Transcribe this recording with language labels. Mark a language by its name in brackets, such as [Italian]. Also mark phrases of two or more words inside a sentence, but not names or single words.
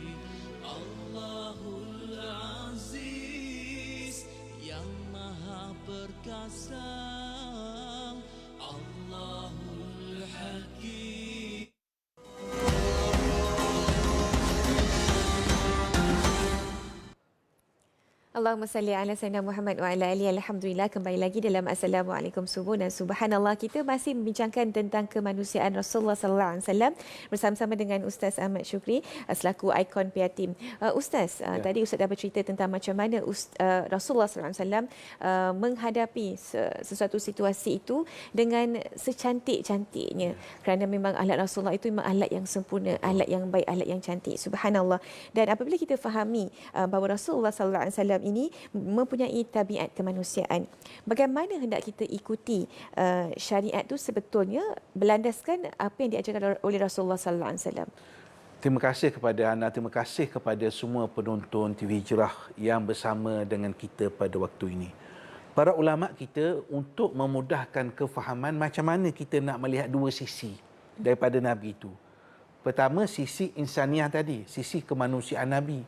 [Malay] Allahul Aziz yang maha perkasa, Allahul Hakim. [Arabic] اللهم صل على سيدنا محمد وعلى آله. [Malay] Alhamdulillah, kembali lagi dalam Assalamualaikum Subuh, dan subhanallah kita masih membincangkan tentang kemanusiaan Rasulullah [Arabic] صلى الله عليه وسلم [Malay] bersama-sama dengan Ustaz Ahmad Syukri selaku ikon Piatim. Ustaz, tadi Ustaz dah bercerita tentang macam mana Rasulullah [Arabic] صلى الله عليه وسلم [Malay] menghadapi sesuatu situasi itu dengan secantik-cantiknya, kerana memang akhlak Rasulullah itu memang akhlak yang sempurna, akhlak yang baik, akhlak yang cantik. Subhanallah. Dan apabila kita fahami bahawa Rasulullah [Arabic] صلى الله عليه وسلم [Malay] ini mempunyai tabiat kemanusiaan, bagaimana hendak kita ikuti syariat itu sebetulnya berlandaskan apa yang diajarkan oleh Rasulullah [Arabic] صلى الله عليه وسلم. [Malay] Terima kasih kepada anda, terima kasih kepada semua penonton TV Hijrah yang bersama dengan kita pada waktu ini. Para ulama kita untuk memudahkan kefahaman macam mana kita nak melihat dua sisi daripada Nabi itu. Pertama, sisi insaniah tadi, sisi kemanusiaan Nabi.